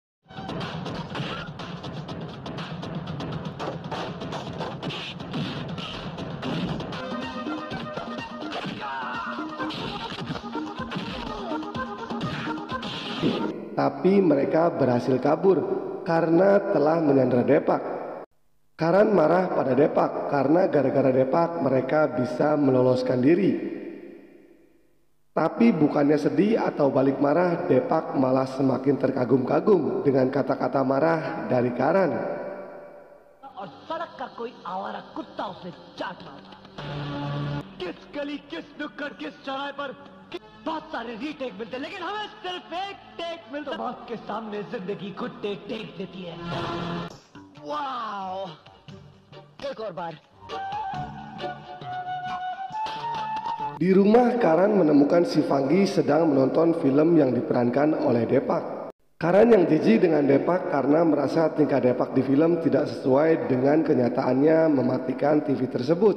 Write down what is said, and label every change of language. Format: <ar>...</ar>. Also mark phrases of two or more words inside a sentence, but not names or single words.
<id>Tapi mereka berhasil kabur karena telah menyandra Depak. Karan marah pada Depak karena gara-gara Depak mereka bisa meloloskan diri. Tapi bukannya sedih atau balik marah, Depak malah semakin terkagum-kagum dengan kata-kata marah dari Karan.</id> <hi>और सड़क का कोई आवारा कुत्ता उसे चाट मारा। किस गली, किस नुक्कड़, किस चौराहे पर बहुत सारे रीटेक मिलते, लेकिन हमें सिर्फ एक टेक मिलता। तो मौत के सामने जिंदगी घुट्टे टेक देती है। वाओ, एक और बार।</hi> <id>Di rumah, Karan menemukan si Fanggi sedang menonton film yang diperankan oleh Depak. Karan yang jijik dengan Depak karena merasa tingkah Depak di film tidak sesuai dengan kenyataannya mematikan TV tersebut.</id>